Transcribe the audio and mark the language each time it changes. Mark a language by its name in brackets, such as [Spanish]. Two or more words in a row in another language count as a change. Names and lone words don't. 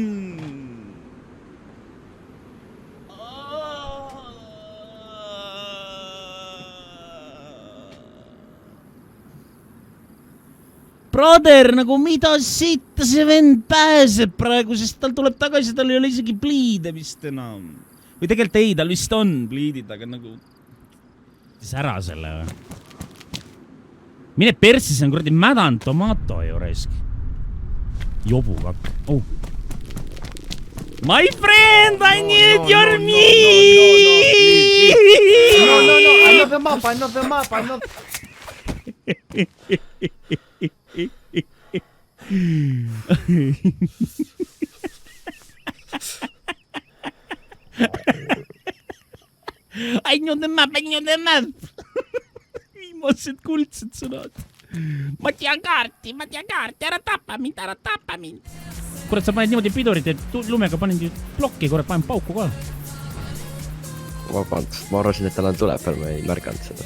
[Estonian] Brother, nagu mida sitta see vend pääseb praegu, sest tal tuleb tagasi, tal ei ole isegi pliide vist enam. Või tegelikult ei, tal vist on pliidid, aga nagu... Siis ära selle või? Mine persi, see on kuradi mädanud tomato ju raisk. Jobu kakk. Oh. [English] My friend, I need your meat! No, I know the map, I know. I know the map. [Estonian] Viimased kuldsed sõnad. Ma tean kaarti, ära tapa mind. Kurat, sa paned niimoodi pidurit, et lumega panen plokki, kurat, panen pauku ka. Vabandust, ma arvasin, et tal on tuleb veel, ma ei märganud seda.